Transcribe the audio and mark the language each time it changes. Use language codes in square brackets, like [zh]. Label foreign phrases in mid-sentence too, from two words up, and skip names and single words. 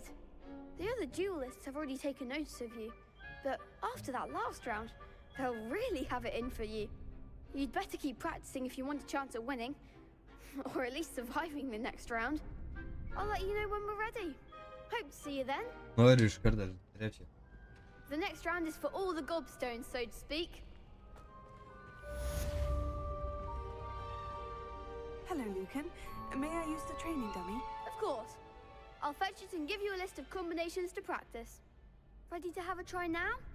[en] The other duelists have already taken notice of you, but after that last round, they'll really have it in for you. You'd better keep practicing if you want a chance at winning, or at least surviving the next round. I'll let you know when we're ready. Hope to see you then. [lt] Noriu iš karto trečią. [en] The next round is for all the gobstones, so to speak. Hello, Lucan. May I use the training dummy? Of course. I'll fetch it and give you a list of combinations to practice. Ready to have a try now?